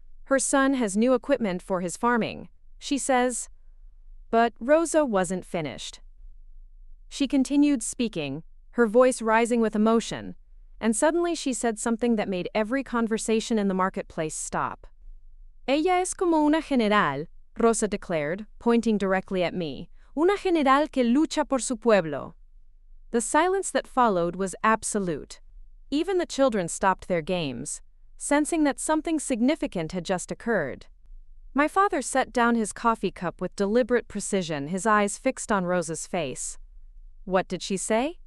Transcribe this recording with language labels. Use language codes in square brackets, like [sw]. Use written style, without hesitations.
[en] Her son has new equipment for his farming. She says, but Rosa wasn't finished. She continued speaking, her voice rising with emotion, and suddenly she said something that made every conversation in the marketplace stop. [es] Ella es como una general, [en] Rosa declared, pointing directly at me. [es] Una general que lucha por su pueblo. [en] The silence that followed was absolute. Even the children stopped their games, sensing that something significant had just occurred. My father set down his coffee cup with deliberate precision, his eyes fixed on Rosa's face. What did she say?